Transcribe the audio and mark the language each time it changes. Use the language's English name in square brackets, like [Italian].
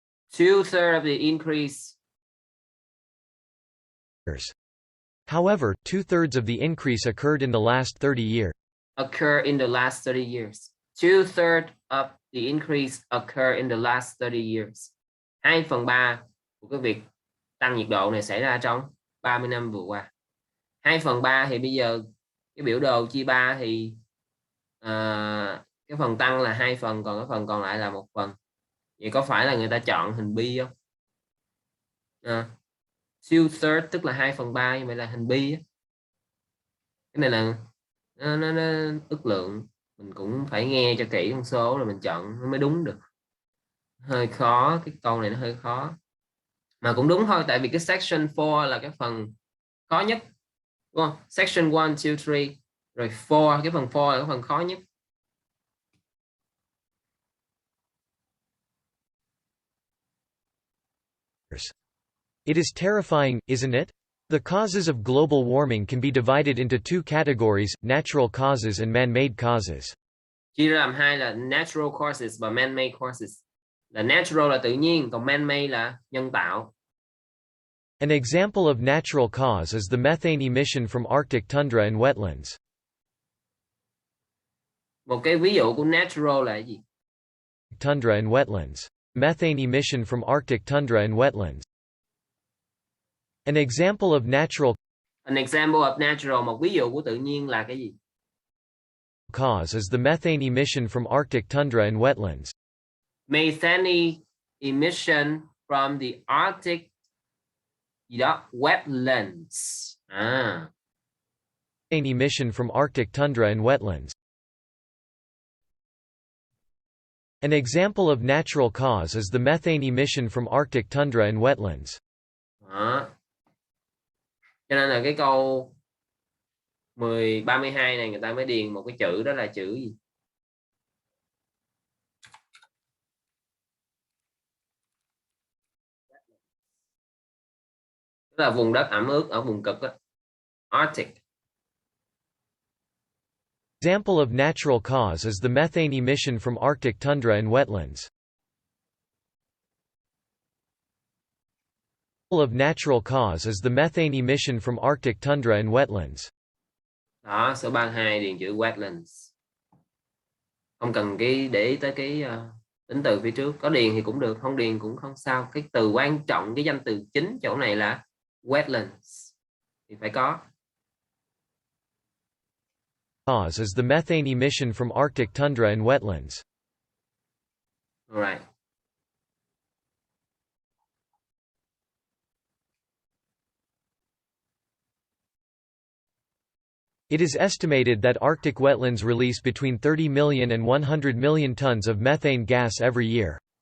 [English] 2/3 of the increase. However, 2/3 of the increase occurred in the last 30 years. Occur in the last 30 years. 2/3 of the increase occur in the last 30 years. [Vietnamese] 2/3 của cái việc tăng nhiệt độ này xảy ra trong 30 năm vừa qua. 2/3 thì bây giờ cái biểu đồ chia 3 thì cái phần tăng là 2 phần, còn cái phần còn lại là 1 phần. Vậy có phải là người ta chọn hình bi không? 2/3 tức là 2/3, như vậy là hình bi á. Cái này là nó ước lượng, mình cũng phải nghe cho kỹ con số rồi mình chọn nó mới đúng được. Hơi khó, cái câu này nó hơi khó mà cũng đúng thôi, tại vì cái section 4 là cái phần khó nhất, đúng không? Section 1, 2, 3 rồi 4, cái phần 4 là cái phần khó nhất. [English] It is terrifying, isn't it? The causes of global warming can be divided into two categories, natural causes and man-made causes. [Vietnamese] Chia ra làm hai là natural causes và man-made causes. Là natural là tự nhiên, còn man-made là nhân tạo. [English] An example of natural cause is the methane emission from Arctic tundra and wetlands. [Vietnamese] Một cái ví dụ của natural là cái gì? [English] Tundra and wetlands. Methane emission from Arctic tundra and wetlands. An example of natural, [Vietnamese] một ví dụ của tự nhiên là cái gì? [English] Cause is the methane emission from Arctic tundra and wetlands. Methane emission from the Arctic [Vietnamese] gì đó [English] wetlands. Methane emission from Arctic tundra and wetlands. An example of natural cause is the methane emission from Arctic tundra and wetlands. [Vietnamese] Cho nên là cái câu 32 này người ta mới điền một cái chữ, đó là chữ gì? Đó là vùng đất ẩm ướt ở vùng cực đó. [English] Arctic. Example of natural cause is the methane emission from Arctic tundra and wetlands. Of natural cause is the methane emission from Arctic tundra and wetlands. [Vietnamese] Đó, số 32 điền chữ wetlands. Không cần để ý tới cái tính từ phía trước, có điền thì cũng được, không điền cũng không sao. Cái từ quan trọng, cái danh từ chính chỗ này là wetlands thì phải có. [English] Cause is the methane emission from Arctic tundra and wetlands. All right. It is estimated that Arctic wetlands release between 30 million and 100 million tons of methane gas every year.